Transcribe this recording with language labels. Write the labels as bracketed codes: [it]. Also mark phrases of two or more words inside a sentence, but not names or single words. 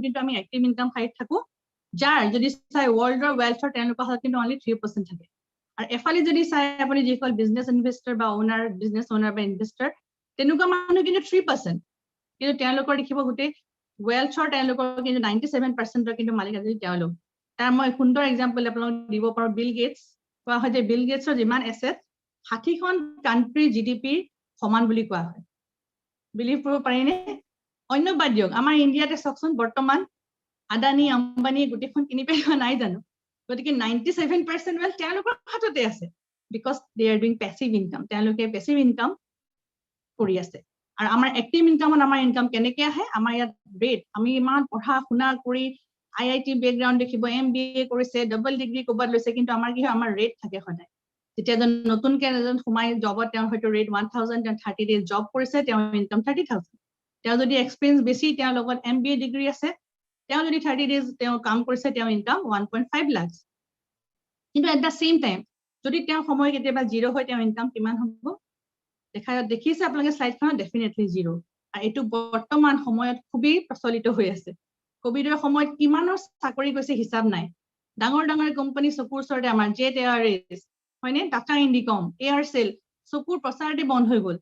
[as] কিন্তু আমি [en] active income [as] হাইত থাকো যাৰ যদি চাই ৱৰ্ল্ডৰ ৱেলথৰ তেওঁলোকৰ হাতত কিন্তু অনলি 3% থাকে আৰু এফালে যদি চাই আপুনি যিসকল [en] business investor [as] বা [en] owner business owner [as] বা ইনভেষ্টাৰ তেনেকুৱা মানুহ কিন্তু 3% কিন্তু তেওঁলোকৰ দেখিব গোটেই ৱেলথৰ তেওঁলোকৰ কিন্তু 97%ৰ কিন্তু মালিক আজি তেওঁলোক তাৰ মই সুন্দৰ এক্সাম্পল আপোনালোক দিব পাৰো বিল গেটছ কোৱা হয় যে বিল গেটছৰ যিমান এছেট 60খন কাণ্ট্ৰি GDPৰ সমান বুলি কোৱা হয় বিলিভ কৰিব পাৰিনে অন্য বাদ দিয়ক আমাৰ ইণ্ডিয়াতে চাওকচোন বৰ্তমান আদানী আম্বানী গোটেইখন কিনি পেলোৱা নাই জানো গতিকে 97% ৱেল তেওঁলোকৰ হাততে আছে [en] because they are doing passive income. [as] তেওঁলোকে [en] passive income [as] কৰি আছে। আৰু আমাৰ [en] active income [as] আমাৰ income কেনেকৈ আহে? আমাৰ ইয়াত rate, আমি ইমান পঢ়া শুনা কৰি [en] IIT background [as] দেখিব, MBA কৰিছে, [en] double degree [as] ক'ৰবাত লৈছে, কিন্তু আমাৰ কি হয়, আমাৰ rate থাকে সদায়। যেতিয়া নতুনকে এজন সোমাই জবত, তেওঁৰ হয়তো rate 1,000, তেওঁ 30 [en] days job [as] কৰিছে, তেওঁৰ income 30,000। তেওঁ যদি experience বেছি, তেওঁৰ লগত MBA degree আছে, তেওঁ যদি 30 days তেওঁ কাম কৰিছে, তেওঁৰ income 1.5 lakhs। কিন্তু [en] at the same time, [as] যদি তেওঁ সময় কেতিয়াবা 0 হয়, তেওঁৰ income কিমান হ'ব? দেখিছে আপোনালোকে শ্লাইডখনত, ডেফিনেটলি 0। আৰু এইটো বৰ্তমান সময়ত খুবেই প্ৰচলিত হৈ আছে। কোভিডৰ সময়ত কিমানৰ চাকৰি গৈছে হিচাপ নাই। ডাঙৰ ডাঙৰ কোম্পানী চকুৰ ওচৰতে, আমাৰ জেট এয়াৰৱেজ, হয়নে, টাটা ইণ্ডিকম, এয়াৰচেল, চকুৰ প্ৰচাৰতে বন্ধ হৈ গ'ল।